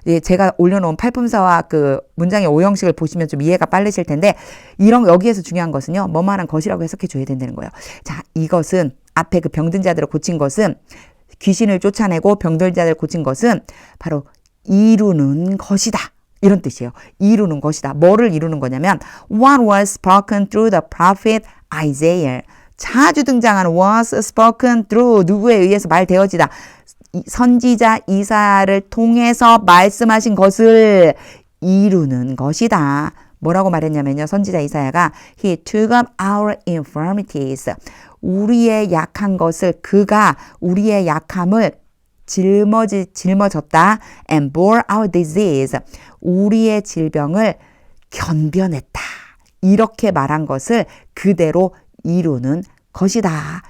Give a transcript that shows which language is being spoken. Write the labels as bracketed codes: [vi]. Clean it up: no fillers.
[ko] 제가 올려놓은 팔품사와 그 문장의 오형식을 보시면 좀 이해가 빠르실 텐데 여기에서 중요한 것은요. 뭐만한 것이라고 해석해 줘야 된다는 거예요. 자, 이것은 앞에 그 병든 자들을 고친 것은 귀신을 쫓아내고 병든 자들을 고친 것은 바로 이루는 것이다. 이런 뜻이에요. 이루는 것이다. 뭐를 이루는 거냐면 [en] What was spoken through the prophet Isaiah. [ko] 자주 등장하는 was spoken through 누구에 의해서 말되어지다. 선지자 이사야를 통해서 말씀하신 것을 이루는 것이다. 뭐라고 말했냐면요. 선지자 이사야가 [en] He took up our infirmities. [ko] 우리의 약한 것을 그가 우리의 약함을 짊어졌다. [en] And bore our disease. [ko] 우리의 질병을 견뎌냈다. 이렇게 말한 것을 그대로 이루는 것이다.